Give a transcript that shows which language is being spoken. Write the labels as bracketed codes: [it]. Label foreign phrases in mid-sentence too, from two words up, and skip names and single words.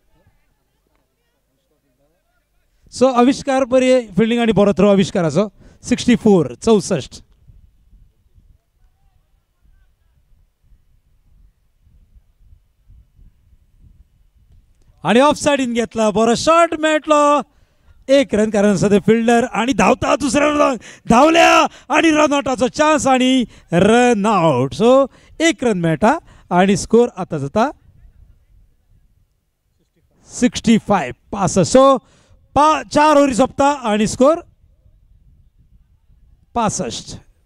[kok] सो आविष्कार बरी फिल्डिंग आणि बरो थ्रो आविष्काराचो. 64. 64. आणि ऑफ सायडीन घेतला बरो शॉट मेळटलो 1 रन कारण सद्या फिल्डर आणि धावता दुसऱ्या रन धावल्या आणि रन आउटाचो चान्स आणि [en] run out. [kok] सो 1 रन मेळटा आणि स्कोर आता जाता 65. 65. सो 4 ओव्हरी सोंपता आणि स्कोर 65.